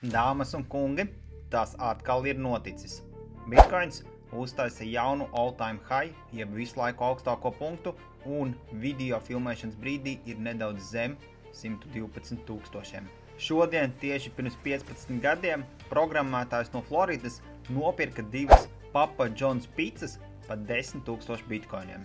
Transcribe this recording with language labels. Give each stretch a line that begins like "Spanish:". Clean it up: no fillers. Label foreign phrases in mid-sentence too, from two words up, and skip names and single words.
Latvian: Dāmas un kungi, tas atkal ir noticis. Bitcoins uztaisa jaunu
English: all-time high,
Latvian: jeb visu laiku augstāko punktu, un video filmēšanas brīdī ir nedaudz zem 112,000. Šodien, tieši pirms 15 gadiem, programmētājs no Floridas nopirka divas Papa John's pizzas par 10,000 bitcoiniem.